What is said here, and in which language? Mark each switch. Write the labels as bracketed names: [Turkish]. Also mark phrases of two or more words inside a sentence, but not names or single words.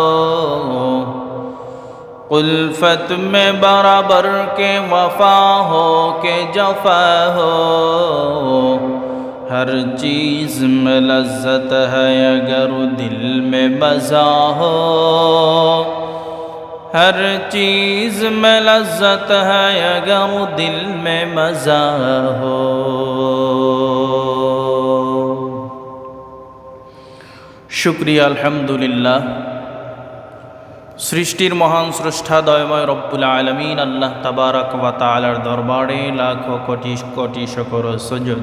[Urdu] الفت میں برابر کے وفا ہو کہ جفا ہو، ہر چیز میں لذت ہے اگر دل میں مزہ ہو، ہر چیز میں لذت ہے اگر دل میں مزہ ہو۔ [Bangla] শুকরিয়া আলহামদুলিল্লাহ। সৃষ্টির মহান স্রষ্টা দয়াময় রব্বুল আলামিন আল্লাহ [Arabic] تبارك وتعالى [Bangla] দরবারে লাখো কোটি কোটি শুকর ও সুজুদ।